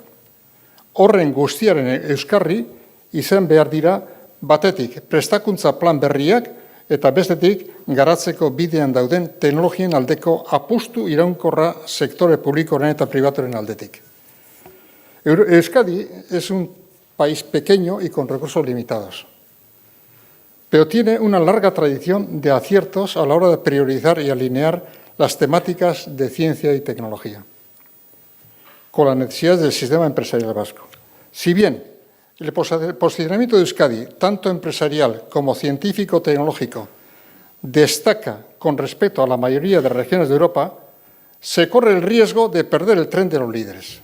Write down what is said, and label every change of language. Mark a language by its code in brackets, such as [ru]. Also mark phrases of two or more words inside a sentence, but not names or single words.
[eu] Horren guztiaren euskarri izan behar dira batetik prestakuntza plan berriak eta bestetik garatzeko bidean dauden teknologien aldeko apustu iraunkorra sektore publikoren eta pribaturen aldetik. [es] Euskadi es un país pequeño y con recursos limitados. pero tiene una larga tradición de aciertos a la hora de priorizar y alinear las temáticas de ciencia y tecnología, con las necesidades del sistema empresarial vasco. Si bien el posicionamiento de Euskadi, tanto empresarial como científico-tecnológico, destaca con respecto a la mayoría de regiones de Europa, se corre el riesgo de perder el tren de los líderes.